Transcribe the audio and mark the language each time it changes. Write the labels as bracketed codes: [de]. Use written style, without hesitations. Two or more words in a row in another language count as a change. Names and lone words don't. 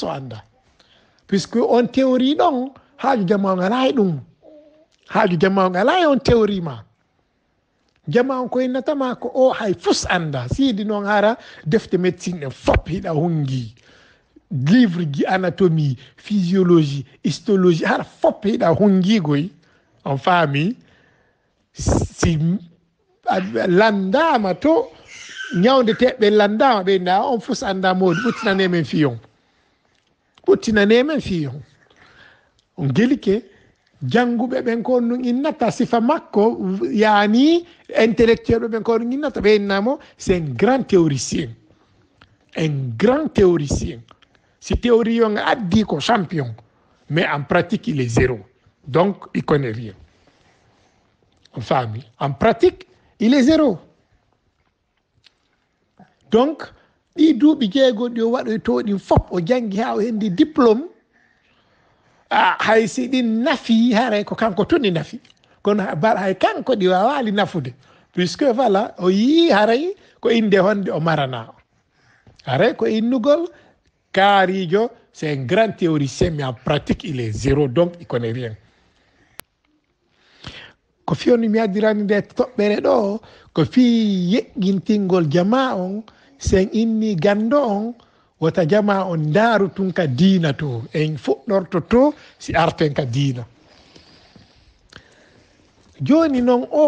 [ff] o anda puisque on théorie ɗon haaju jama on ala e ɗum haaju jama on ala e on théorie ma jama on ko innatama ko o hay fus anda siidi noon hara defte médecine ɗen fop hiɗa hungi livre ji [fr] anatomie physiologie histologie [ff] hara fop hiɗa hungigoy on faami si landama to ñawdeteɓe landama ɓe nda on fus anda mawdi ɓuttinanemen fiyon on gelike janguɓe ɓen ko ɗum innata sifa makko yani intellectuel ɓe ɓen ko ɗum innata ɓe innamo [fr] c'est un grand théoricien [ff] si théorie on addi ko champion [fr] mais en pratique il est 0 donc il connaît rien [ff] on faami [fr] en pratique il est 0 [ff] donc ɗi duuɓi 6 ɗi o waɗoy to ɗin fop o jangi ha o hendi diplôme hay si ɗin nafi haray ko kanko tun ɗi nafi kono hay kanko ɗi wawali nafude [fr] puisque voilà [ff] o yii haray ko inde honde o marana haray ko innugol kaarijo [fr] c'est un grand théoricien mais en pratique il est 0 donc il connaît rien [ff] ko fiyoni mi addirani nde toɓɓere ɗo ko fii yeƴƴintingol jama on sen inni gando on wota jama on ndaaru tun ka diina to en fuɗɗorto to si arten ka diina joni noon o